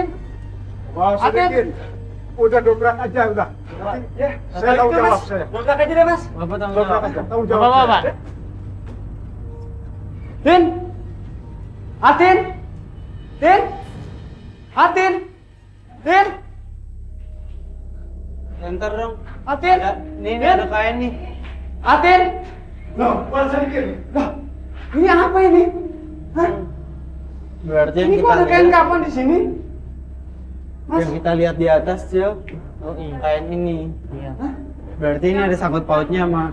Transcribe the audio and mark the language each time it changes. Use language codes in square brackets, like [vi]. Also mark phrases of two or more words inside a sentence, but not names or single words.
[id] Wah, sedikit. Udah dobrak aja udah. Ya, Saya tahu jawab saya. Dobrak aja deh, Mas. Bapak tanggung Dobrak aja. Tahu jawab. Bapak. saya. Din. Atin. Din. Atin. Din. Enter dong. Atin. Nih ada kain nih. Atin. Loh, Pak sedikit. Loh, ini apa ini? Hah? Berarti yang Ini kok kita ada kain lihat, kapan di sini? Mas, yang kita lihat di atas Cil, Oh iya. kain ini. Iya. Berarti ini ada sangkut pautnya sama